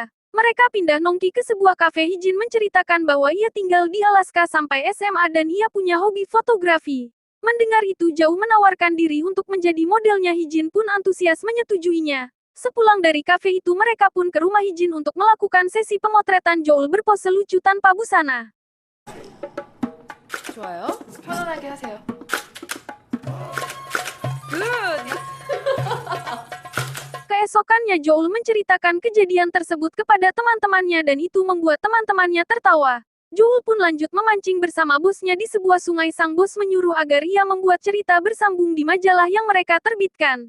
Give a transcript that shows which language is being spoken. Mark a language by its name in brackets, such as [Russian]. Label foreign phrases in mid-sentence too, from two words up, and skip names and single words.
[Indonesian] Mereka pindah nongki ke sebuah kafe. Hijin menceritakan bahwa ia tinggal di Alaska sampai SMA dan ia punya hobi fotografi. Mendengar itu, Joel menawarkan diri untuk menjadi modelnya. Hijin pun antusias menyetujuinya. Sepulang dari kafe itu, mereka pun ke rumah Hijin untuk melakukan sesi pemotretan. Joel berpose lucu tanpa busana. [Korean] 좋아요. 편안하게 하세요. 굿! [Indonesian] Keesokannya Joel menceritakan kejadian tersebut kepada teman-temannya dan itu membuat teman-temannya tertawa. Joel pun lanjut memancing bersama bosnya di sebuah sungai. Sang bos menyuruh agar ia membuat cerita bersambung di majalah yang mereka terbitkan.